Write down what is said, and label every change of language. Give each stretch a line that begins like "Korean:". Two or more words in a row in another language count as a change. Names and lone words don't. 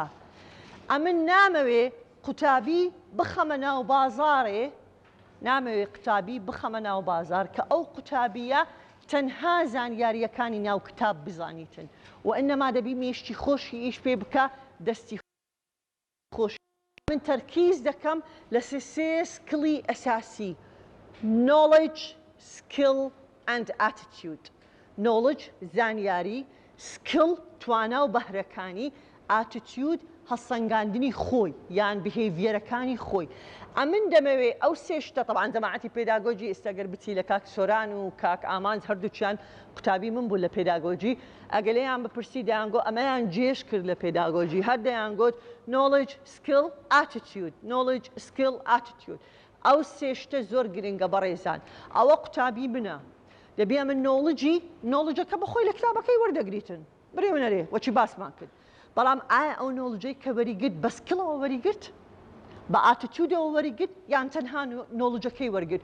Central Kurdish: ئەمن نامەوێ قوتابی بخەمە ناو بازارێ، نامەوێ قوتابی بخەمە ناو بازار کە ئەو قوتابیە تەنها زانیاریەکانی ناو کتاب بزانیتن، و ئەنەما دەبی مێشتی خۆشی ئیش پێ بکە، دەستی خۆش. من تەرکیز دەکەم لە سێ سکڵی ئەساسی:
English: knowledge, skill and attitude.
Central Kurdish: knowledge زانیاری، skill توانا و بەهرەکانی، attitude هەڵسەنگاندنی خۆی یان بهێڤیەرەکانی خۆی. ئەمن دەمەوێ ئەو سێشتە طبعاً جەماعەتی پێداگۆجی ئێستاگەر بچی لە کاک سۆران و کاک ئامانج هەردووچیان قوتابی من بوو لە پێداگۆجی، ئەگەلەیان بپرسی دەیانگۆ ئەمەیان جێش کرد لە پێداگۆجی، هەر دەیانگۆت
English: knowledge, skill, attitude. knowledge, skill, attitude.
Central Kurdish: ئەو سێشتە زۆر گرنگە بەڕێزان. ئەوە قوتابی منە. دەبێ من نۆڵجەکە بەخۆی لە کتابەکەی وەردەگریتن. بڕێونەرێ وەچی باسمان کرد. بەڵام ئایا ئەو نۆڵجەی کە وەریگرت بە سکڵەوە وەریگرت؟ بە ئاتیتیودەوە وەریگرت یان تەنها نۆڵجەکەی وەرگرت؟